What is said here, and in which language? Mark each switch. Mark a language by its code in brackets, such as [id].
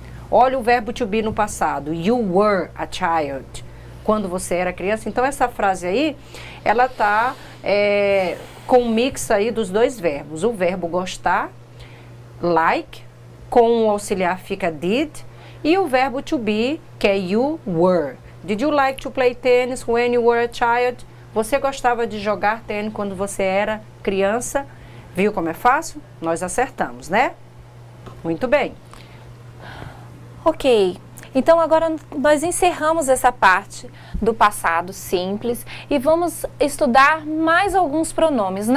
[pt] Olha o verbo to be no passado. [en] You were a child. [pt] Quando você era criança. Então, essa frase aí, ela tá com um mix aí dos dois verbos. O verbo gostar, like, com o auxiliar fica did. E o verbo to be, que é [en] you were. Did you like to play tennis when you were a child? [pt] Você gostava de jogar tênis quando você era criança? Viu como é fácil? Nós acertamos, né? Muito bem. Ok, então agora nós encerramos essa parte do passado simples e vamos estudar mais alguns pronomes.